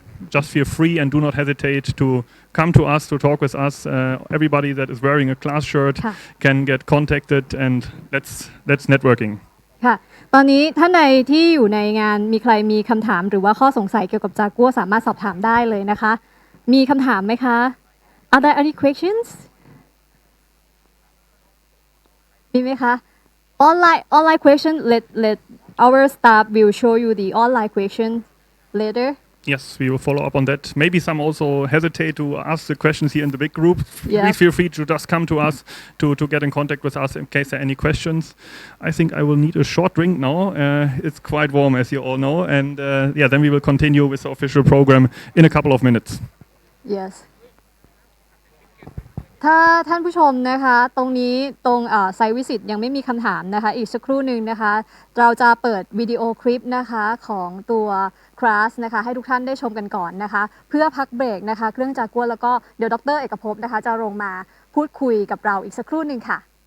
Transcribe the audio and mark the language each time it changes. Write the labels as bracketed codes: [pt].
[en] Just feel free and do not hesitate to come to us, to talk with us. Everybody that is wearing a CLAAS shirt can get contacted, and let's networking. [th] ค่ะตอนนี้ท่านใดที่อยู่ในงานมีใครมีคำถามหรือว่าข้อสงสัยเกี่ยวกับจากัวสามารถสอบถามได้เลยนะคะมีคำถามไหมคะ [en] Are there any questions [th] มีไหมคะ [en] Online question let our staff will show you the online question later Yes, we will follow up on that. Maybe some also hesitate to ask the questions here in the big group. Yeah. Please feel free to just come to us to get in contact with us in case there are any questions. I think I will need a short drink now. It's quite warm, as you all know. And then we will continue with the official program in a couple of minutes. [th] Yes ถ้าท่านผู้ชมนะคะตรงนี้ตรงไซต์วิสิตยังไม่มีคำถามนะคะอีกสักครู่หนึ่งนะคะเราจะเปิดวิดีโอคลิปนะคะของตัว CLAAS นะคะให้ทุกท่านได้ชมกันก่อนนะคะเพื่อพักเบรกนะคะเครื่องจากัวแล้วก็เดี๋ยวดร.เอกภพนะคะจะลงมาพูดคุยกับเราอีกสักครู่หนึ่งค่ะ